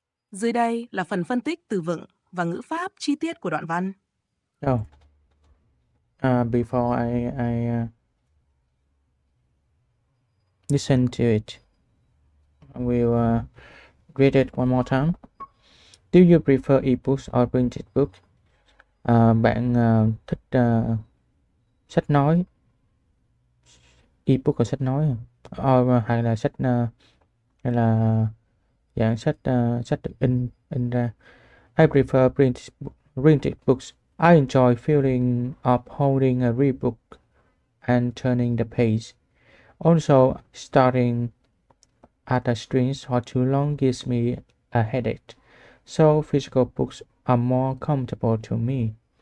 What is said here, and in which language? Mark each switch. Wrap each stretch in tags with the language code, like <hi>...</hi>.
<vi>Dưới đây là phần phân tích từ vựng và ngữ pháp chi tiết của đoạn văn.</vi> <en>Oh, before I listen to it, I will read it one more time. Do you prefer ebooks or printed books?</en> <vi>Bạn thích sách nói, ebook là sách nói, hay là sách hay là dạng sách sách được in ra.</vi> <en>I prefer printed books. I enjoy feeling of holding a real book and turning the page. Also, starting at a strings for too long gives me a headache. So physical books are more comfortable to me.</en>